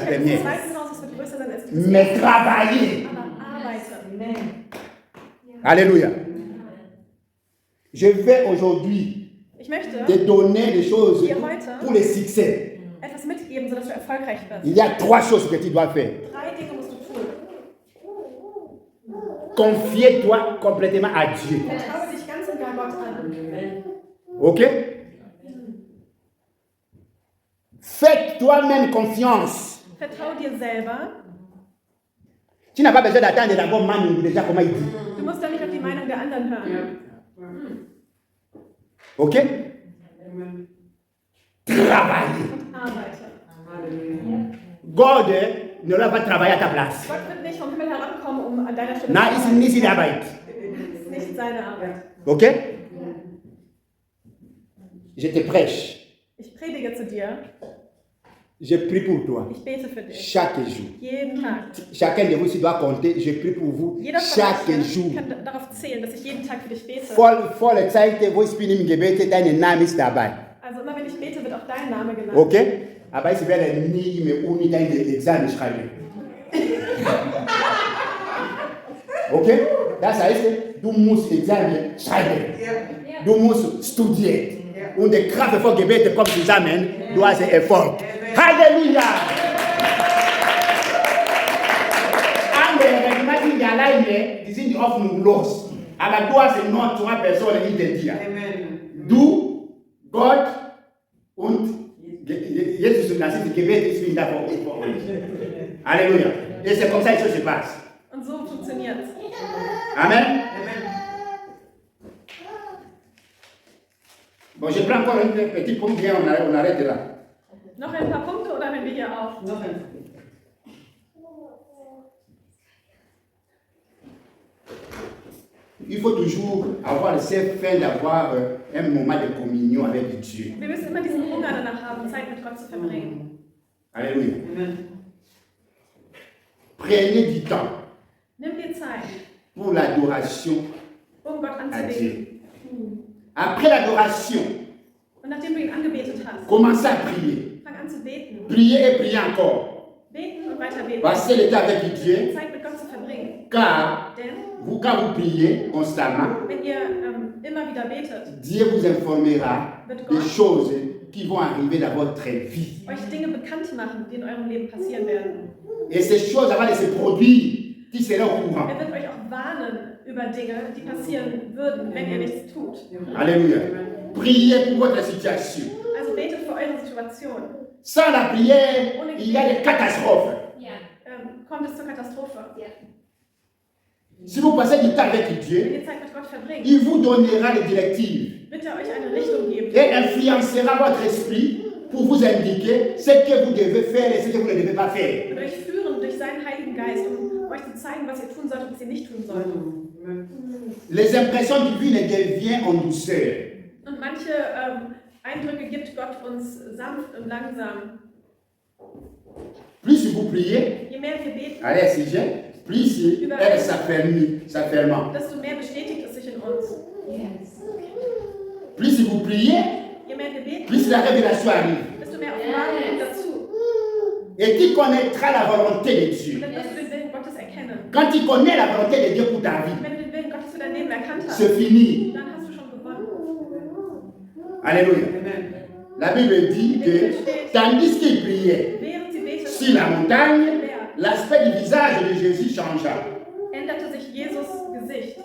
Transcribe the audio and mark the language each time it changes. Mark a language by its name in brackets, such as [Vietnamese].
[German] Das [French] première. [German] zweite Haus wird größer sein als das [French] Mais travailler. [German] aber arbeite. [French] Alléluia. Je vais aujourd'hui [German] Ich möchte [French] te donner des choses [German] dir heute [French] pour le succès. [German] etwas mitgeben, sodass du erfolgreich wirst. [French] Il y a 3 choses que tu dois faire. [German] 3 Dinge musst du tun. [French] Confie-toi complètement à Dieu. [German] Vertraue dich ganz und gar Gott an. Ok? [French] Fais toi-même confiance. [German] Vertraue dir selber. [French] Tu n'as pas besoin d'attendre d'abord Manu déjà comment il dit. [German] Du musst doch nicht auf die Meinung der anderen hören. Ok? [French] Travailler. [German] Und arbeite. [French] God ne va pas travailler à ta place. [German] Gott wird nicht vom Himmel herankommen, um an deiner Stelle Na, zu ist arbeiten. nicht die Arbeit. Das ist nicht seine Arbeit. Ok? [French] Je te prêche. [German] Ich predige zu dir. [French] Je prie pour toi. [German] Ich bete für dich. [French] Chaque jour. [German] Jeden Tag. [French] Chacun de vous s'il doit compter, je prie pour vous [German] Jeder von [French] chaque [German] euch [French] jour. [German] kann darauf zählen, dass ich jeden Tag für dich bete. Volle Zeit, wo ich bin im Gebet, dein Name ist dabei. Also immer wenn ich bete, wird auch dein Name genannt. Ok? Aber ich werde nie mehr ohne dein Examen schreiben. Ok? Das heißt, du musst Examen schreiben. Du musst studieren. Und die Kraft von Gebet kommt zusammen, du hast Erfolg. Halleluja! Andere, wenn man die alleine, die sind hoffnungslos. Aber du hast noch 2 Personen hinter dir. Du, Gott und Jesus, das ist Gebet, ist wieder vor uns. [French] Alléluia. Et c'est comme ça que ça se passe. [German] Und so funktioniert's. Amen. [French] Bon, je prends encore un petit point, bien, on arrête là. [German] Noch ein paar Punkte oder hören wir hier auf? [French] Il faut toujours avoir cette faim d'avoir un moment de communion avec Dieu. [German] Wir müssen immer diesen Hunger danach haben, Zeit mit Gott zu verbringen. [French] Alléluia. Prenez du temps [German] Nimm dir Zeit, [French] pour l'adoration [German] um Gott [French] à [German] anzubeten. [French] Dieu. Après l'adoration, [German] Und nachdem du ihn angebetet hast, [French] commencez à prier. [German] fang an zu beten. [French] Priez et priez encore. [German] Beten und weiter beten. [French] Passez le temps avec Dieu, [German] Zeit mit Gott zu verbringen. [French] car [German] Denn [French] quand vous priez constamment, [German] wenn ihr immer wieder betet, [French] Dieu vous informera des choses qui vont arriver dans votre vie. [German] euch Dinge bekannt machen, die in eurem Leben passieren werden. [French] Et ces choses, avant de se produire, qui seront au courant. [German] Er wird euch auch warnen über Dinge, die passieren würden, wenn ihr nichts tut. [French] Alléluia. Priez pour votre situation. [German] Also betet für eure Situation. [French] Sans la prière, il y a des catastrophes. [German] Kommt es zur Katastrophe. [French] Si vous passez du temps avec [German] Wenn [French] Dieu, [German] ihr Zeit mit Gott verbringt, [French] il vous donnera les directives [German] wird er euch eine Richtung geben [French] et influencera votre esprit pour vous indiquer ce que vous devez faire et ce que vous ne devez pas faire. [German] und euch führen durch seinen Heiligen Geist, um euch zu zeigen, was ihr tun sollt und was ihr nicht tun sollt. [French] Les impressions divines deviennent en douceur. [German] Und manche Eindrücke gibt Gott uns sanft und langsam. [French] Plus vous priez, [German] Je mehr wir beten, [French] allez, si j'ai, plus elle s'affermant. [German] desto mehr bestätigt es sich in uns. [French] Plus vous priez, [German] Je mehr wir beten, [French] plus la révélation arrive. [German] desto mehr Offenbarung kommt dazu. [French] Et tu connaîtras la volonté de [German] Und [French] Dieu. [German] dann wirst du den Willen Gottes erkennen. [French] Quand tu connais la volonté de Dieu pour ta vie, [German] Wenn du den Willen Gottes für dein Leben erkannt hast, [French] c'est fini. [German] dann hast du schon gewonnen. [French] Alléluia. La Bible dit que tandis qu'il priait [German] Während sie beteten, [French] sur la montagne, l'aspect du visage de Jésus changea. [German] änderte sich Jesus Gesicht.